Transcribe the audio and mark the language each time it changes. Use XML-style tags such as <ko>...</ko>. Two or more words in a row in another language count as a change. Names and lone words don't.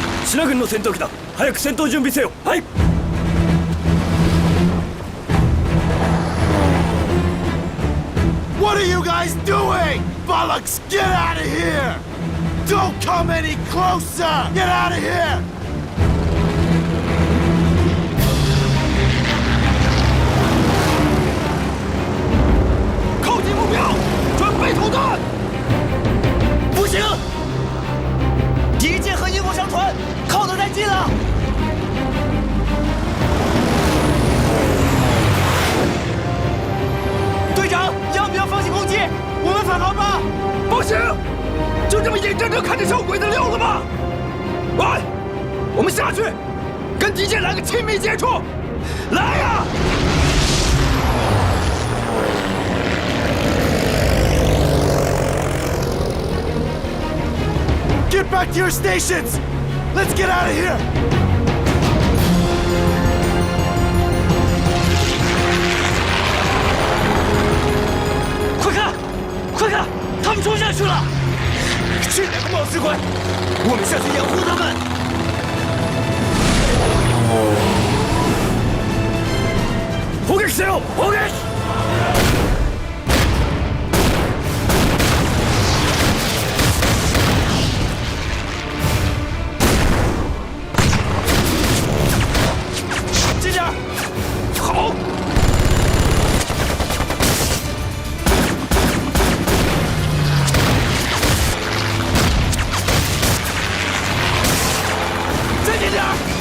<ja>信軍の戦闘機だ。早く戦闘準備せよ。はい。</ja> <en>What are you guys doing? Bollocks, get out of here! Don't come any closer! Get out of here!</en> <zh>靠近目标，准备投弹！不行，敌舰和萤火商船靠得太近了。队长，要不要放弃攻击？我们返航吧。不行，就这么眼睁睁看着小鬼子溜了吗？喂，我们下去，跟敌舰来个亲密接触。来呀！ Get back to your stations! Let's get out of here! 快看，快看，他们冲下去了！这两个冒失鬼，我们下去掩护他们。</zh> <ja>砲撃せよ！砲撃！</ja> <zh>好！再近点儿！</zh>